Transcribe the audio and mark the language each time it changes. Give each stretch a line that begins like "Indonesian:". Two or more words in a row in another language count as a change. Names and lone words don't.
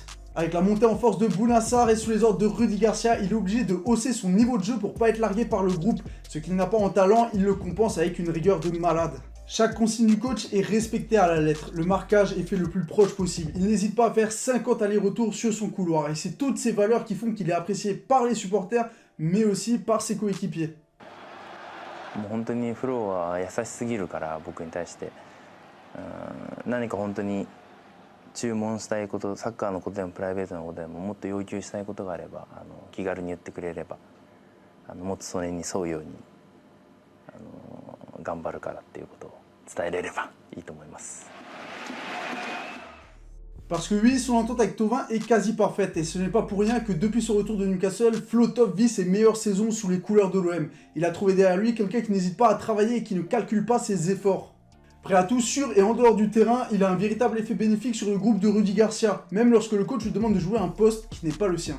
French: Avec la montée en force de Bouna Sarr et sous les ordres de Rudy Garcia, il est obligé de hausser son niveau de jeu pour pas être largué par le groupe. Ce qu'il n'a pas en talent, il le compense avec une rigueur de malade. Chaque consigne du coach est respectée à la lettre, le marquage est fait le plus proche possible. Il n'hésite pas à faire 50 allers-retours sur son couloir et c'est toutes ces valeurs qui font qu'il est apprécié par les supporters, mais aussi par ses coéquipiers.
Japanese: 本当にフローは優しすぎるから僕に対して何か本当に注文したいことサッカーのことでもプライベートのことでももっと要求したいことがあれば気軽に言ってくれればもっとそれに沿うように頑張るからっていうことを伝えれればいいと思います。
French: Parce que oui, son entente avec Thauvin est quasi parfaite et ce n'est pas pour rien que depuis son retour de Newcastle, Flo Top vit ses meilleures saisons sous les couleurs de l'OM. Il a trouvé derrière lui quelqu'un qui n'hésite pas à travailler et qui ne calcule pas ses efforts. Prêt à tout sur et en dehors du terrain, il a un véritable effet bénéfique sur le groupe de Rudy Garcia, même lorsque le coach lui demande de jouer un poste qui n'est pas le sien.